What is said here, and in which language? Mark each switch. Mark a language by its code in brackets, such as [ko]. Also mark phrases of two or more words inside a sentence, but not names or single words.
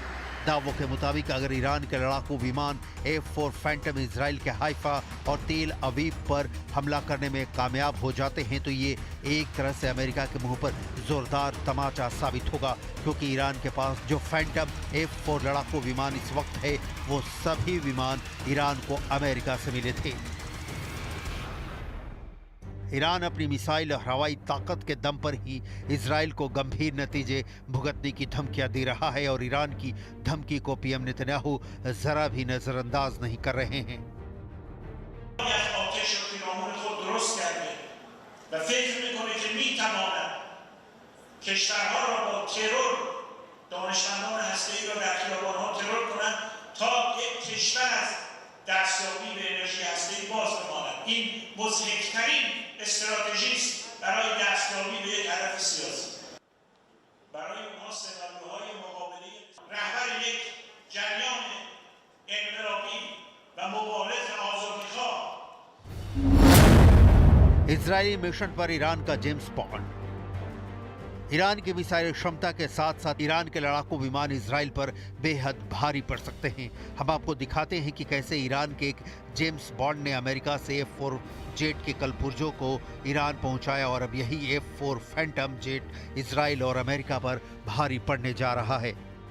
[hi] दावों के मुताबिक अगर ईरान के लड़ाकू विमान F-4 फैंटम इजराइल के हाइफा और तेल अवीव पर हमला करने में कामयाब हो जाते हैं तो ये एक तरह से अमेरिका के मुंह पर जोरदार तमाचा साबित होगा, क्योंकि ईरान के पास जो फैंटम F-4 लड़ाकू विमान इस वक्त है वो सभी विमान ईरान को अमेरिका से मिले थे। ईरान अपनी मिसाइल और हवाई ताकत के दम पर ही इजराइल को गंभीर नतीजे भुगतने की धमकियां दे रहा है और ईरान की धमकी को पीएम नेतन्याहू जरा भी नजरअंदाज नहीं कर रहे हैं। [fa] دستیابی به انرژی هسته‌ای باز بماند. این مضحک‌ترین استراتژی است برای دستیابی به یک هدف سیاسی. برای ما سناریوهای مقابله رهبر یک جریان انقلابی و مبارز آزادی‌خواه [hi] इजरायली मिशन पर ईरान का जेम्स बॉन्ड। ईरान की मिसाइल क्षमता के साथ साथ ईरान के लड़ाकू विमान इजराइल पर बेहद भारी पड़ सकते हैं। हम आपको दिखाते हैं कि कैसे ईरान के एक जेम्स बॉन्ड ने अमेरिका से F-4 जेट के कलपुर्जों को ईरान पहुंचाया और अब यही F-4 फैंटम जेट इजराइल और अमेरिका पर भारी पड़ने जा रहा है।